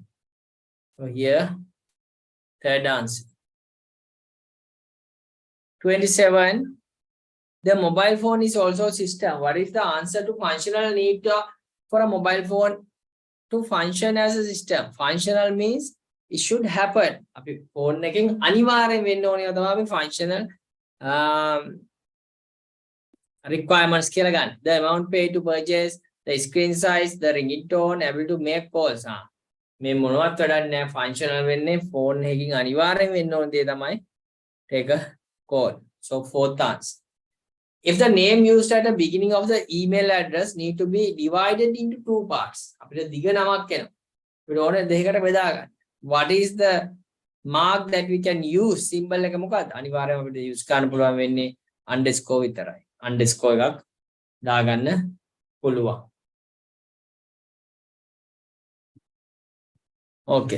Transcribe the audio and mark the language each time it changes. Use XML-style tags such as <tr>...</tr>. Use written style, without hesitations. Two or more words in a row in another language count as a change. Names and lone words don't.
<en>So here, third answer. 27. The mobile phone is also a system. What is the answer to functional need for a mobile phone to function as a system? Functional means it should happen.</en> <si>Phone එකෙන් අනිවාර්යෙන් වෙන්න ඕනේ තමයි</si> <en>functional requirements</en> <si>කියලා ගන්න.</si> <en>The amount paid to purchase, the screen size, the ringing tone, able to make calls.</en> <si>මේ මොනවත් වැඩක් නැහැ. Functional වෙන්නේ phone එකකින් අනිවාර්යෙන් වෙන්න ඕන දේ තමයි</si> <en>take a call. So fourth answer. If the name used at the beginning of the email address need to be divided into two parts.</en> <si>අපිට දිග නමක් එනවා. අපිට ඕනේ දෙකකට බෙදා ගන්න.</si> <en>What is the mark that we can use?</en> <si>Symbol එක මොකක්ද? අනිවාර්යයෙන්ම අපිට use කරන්න පුළුවන් වෙන්නේ underscore විතරයි. Underscore එකක් දාගන්න පුළුවන්.</si> <en>Okay.</en>